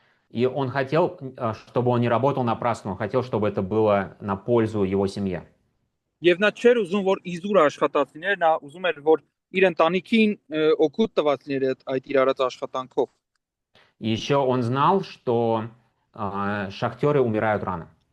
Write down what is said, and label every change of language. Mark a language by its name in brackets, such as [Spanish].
[Russian] И он хотел, чтобы он не работал напрасно, он хотел, чтобы это было на пользу его семье. [Armenian] Եվ նա չէր ուզում, որ իզուր աշխատացիներ, նա ուզում էր, որ իր ընտանիքին օգուտ տված լիներ այդ իր արած աշխատանքով։ [Russian] И еще он знал, что шахтеры умирают рано.